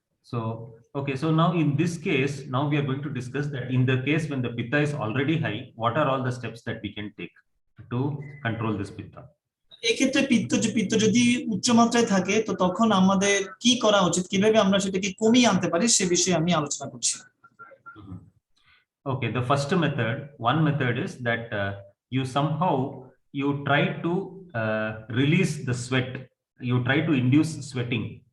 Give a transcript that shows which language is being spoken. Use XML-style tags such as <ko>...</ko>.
<en>So, okay, so now in this case, now we are going to discuss that in the case when the pitta is already high, what are all the steps that we can take to control this pitta?</en> <bn>এক্ষেত্রে পিত্ত যদি উচ্চ মাত্রায় থাকে, তো তখন আমাদের কি করা উচিত, কিভাবে আমরা সেটাকে কমিয়ে আনতে পারি, সে বিষয়ে আমি আলোচনা করছি।</bn> <en>Okay, the first one method is that you try to release the sweat, you try to induce sweating.</en>